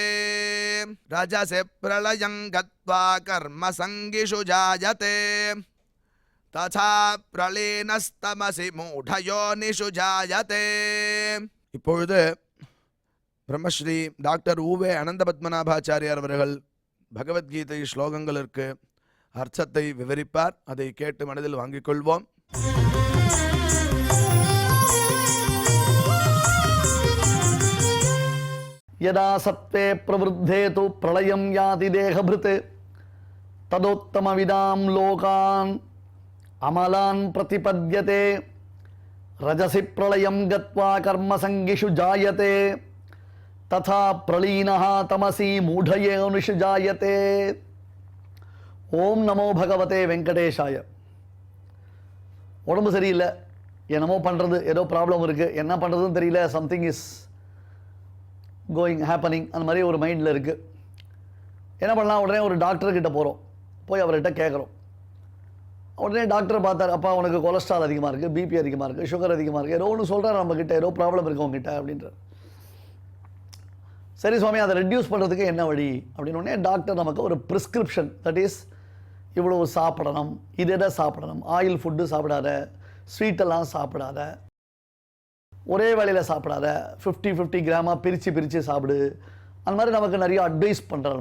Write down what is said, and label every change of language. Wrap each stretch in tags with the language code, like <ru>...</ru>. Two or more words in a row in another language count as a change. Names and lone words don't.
<sa>रजसि प्रलयं गत्वा कर्मसङ्गिषु जायते तथा प्रलीनस्तमसि मूढयोनिषु जायते।</sa> <ta>இப்பொழுது பிரம்மஸ்ரீ டாக்டர் ஊவே அனந்தபத்மநாபாச்சாரியார் அவர்கள் பகவத்கீதை ஸ்லோகங்களுக்கு அர்த்தத்தை விவரிப்பார். அதை கேட்டு மனதில் வாங்கிக் கொள்வோம்.</ta> <sa>यदा सत्त्वे प्रवृद्धे तु प्रलयं याति देहभृत् तदोत्तमविदां लोकान् अमलान् प्रतिपद्यते। रजसि प्रलयं गत्वा कर्मसङ्गिषु जायते तथा प्रलीनः तमसि मूढयोनिषु जायते। ओम् नमो भगवते वेङ्कटेशाय.</sa> <ta>உடம்பு சரியில்லை, என்னமோ பண்ணுறது, ஏதோ ப்ராப்ளம் இருக்குது, என்ன பண்ணுறதுன்னு தெரியல,</ta> <en>something is going happening,</en> <ta>அந்த மாதிரி ஒரு மைண்டில் இருக்குது. என்ன பண்ணலாம்? உடனே ஒரு டாக்டர்கிட்ட போகிறோம், போய் அவர்கிட்ட கேட்குறோம். உடனே டாக்டரை பார்த்தார், அப்பா உனக்கு கொலஸ்ட்ரால் அதிகமாக இருக்குது, பிபி அதிகமாக இருக்குது, சுகர் அதிகமாக இருக்குது, ஏதோ ஒன்று சொல்கிறார் நம்மக்கிட்ட, ஏதோ ப்ராப்ளம் இருக்குது உங்ககிட்ட அப்படின்றார். சரி சுவாமி, அதை ரெடியூஸ் பண்ணுறதுக்கு என்ன வழி அப்படின்னு உடனே டாக்டர் நமக்கு ஒரு ப்ரிஸ்கிரிப்ஷன்,</ta> <en>that is</en> <ta>இவ்வளோ சாப்பிடணும், இதை சாப்பிடணும்,</ta> <en>oil food</en> <ta>சாப்பிடாத, ஸ்வீட்டெல்லாம் சாப்பிடாத, ஒரே வேளையில் சாப்பிடாத, 50 கிராமாக பிரித்து சாப்பிடு, அந்த மாதிரி நமக்கு நிறைய அட்வைஸ் பண்ணுறாரு.</ta>